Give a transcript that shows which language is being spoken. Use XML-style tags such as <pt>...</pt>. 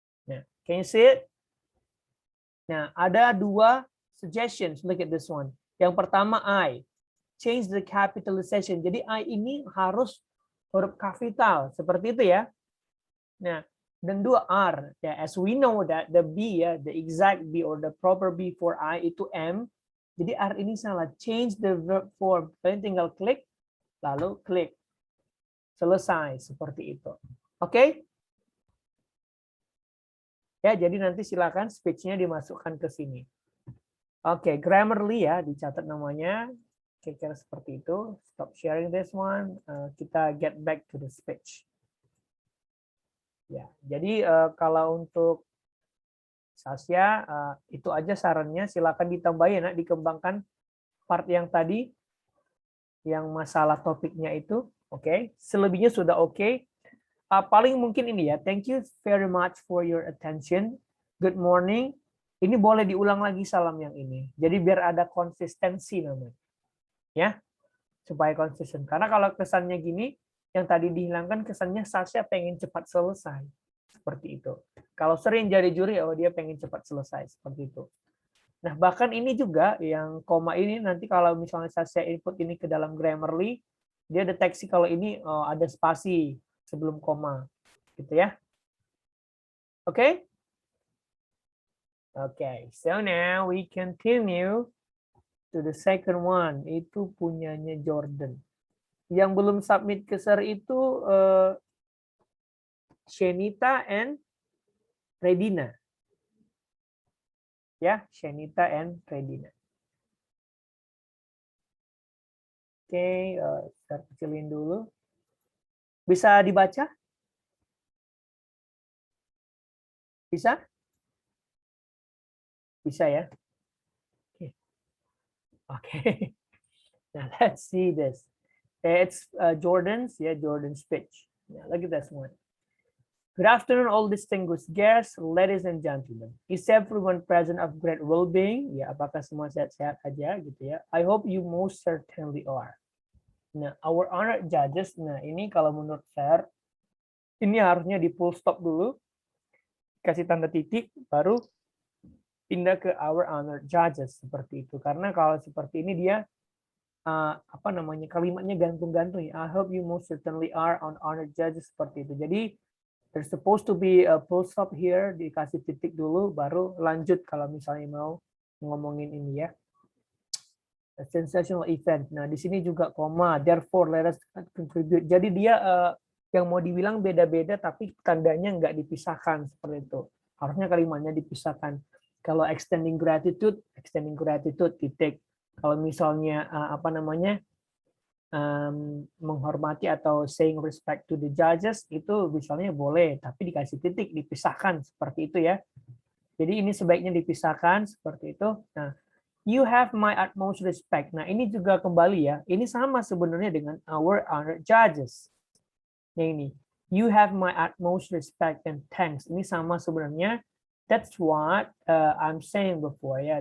<en>Nah, can you see it? Nah,</en> <id>ada dua</id> <en>suggestions. Look at this one.</en> <id>Yang pertama,</id> <en>I. Change the capitalization.</en> <id>Jadi, I ini harus huruf kapital. Seperti itu ya. Nah, dan dua are.</id> <en>Ya, as we know that the B ya, the exact B or the proper B for I itu M.</en> <id>Jadi, are ini salah.</id> <en>Change the verb form.</en> <id>Kalian tinggal klik, lalu klik. Selesai. Seperti itu. Oke? Ya, jadi nanti silakan speech-nya dimasukkan ke sini. Oke, Grammarly ya, dicatat namanya. Kira-kira seperti itu.</id> <en>Stop sharing this one.</en> <id>Kita</id> <en>get back to the speech.</en> <id>Ya, jadi kalau untuk Sasya, itu aja sarannya. Silakan ditambahin, nak, dikembangkan part yang tadi, yang masalah topiknya itu. Oke, selebihnya sudah oke. Paling mungkin ini ya.</id> <en>Thank you very much for your attention. Good morning.</en> <id>Ini boleh diulang lagi salam yang ini. Jadi biar ada konsistensi namanya. Ya, supaya konsisten. Karena kalau kesannya gini, yang tadi dihilangkan kesannya Sasha pengen cepat selesai. Seperti itu. Kalau sering jadi juri, oh dia pengen cepat selesai. Seperti itu. Nah, bahkan ini juga yang koma ini nanti kalau misalnya saya input ini ke dalam Grammarly, dia deteksi kalau ini ada spasi sebelum koma. Gitu ya. Oke?</id> <en>Oke, so now we continue to the second one.</en> <id>Itu punyanya Jordan. Yang belum submit ke Sir itu Shenita and Redina. Ya, Shenita and Redina. Oke, saya kecilin dulu. Bisa dibaca? Bisa? Bisa ya? Oke. Okay.</id> <en>Now let's see this. It's Jordan's speech. Yeah, look at this one. Good afternoon, all distinguished guests, ladies and gentlemen. Is everyone present of great well-being?</en> <id>Ya, apakah semua sehat-sehat aja gitu ya?</id> <en>I hope you most certainly are.</en> <id>Nah,</id> <en>our honored judges,</en> <id>nah ini kalau menurut saya, ini harusnya di full stop dulu, kasih tanda titik, baru pindah ke our honored judges seperti itu. Karena kalau seperti ini dia apa namanya kalimatnya gantung-gantung.</id> <en>I hope you most certainly are on honored judges</en> <id>seperti itu. Jadi</id> <en>there's supposed to be a full stop here,</en> <id>dikasih titik dulu, baru lanjut kalau misalnya mau ngomongin ini ya.</id> <en>A sensational event.</en> <id>Nah, di sini juga koma,</id> <en>therefore let us contribute.</en> <id>Jadi dia yang mau dibilang beda-beda, tapi tandanya nggak dipisahkan seperti itu. Harusnya kalimatnya dipisahkan. Kalau extending gratitude, titik. Kalau misalnya apa namanya, menghormati atau</id> <en>saying respect to the judges</en> <id>itu misalnya boleh, tapi dikasih titik, dipisahkan seperti itu ya. Jadi ini sebaiknya dipisahkan seperti itu.</id> <en>Nah, you have my utmost respect.</en> <id>Nah, ini juga kembali ya. Ini sama sebenarnya dengan our honored judges. Nah, ini</id> <en>you have my utmost respect and thanks.</en> <id>Ini sama sebenarnya.</id> <en>That's what I'm saying before ya.</en>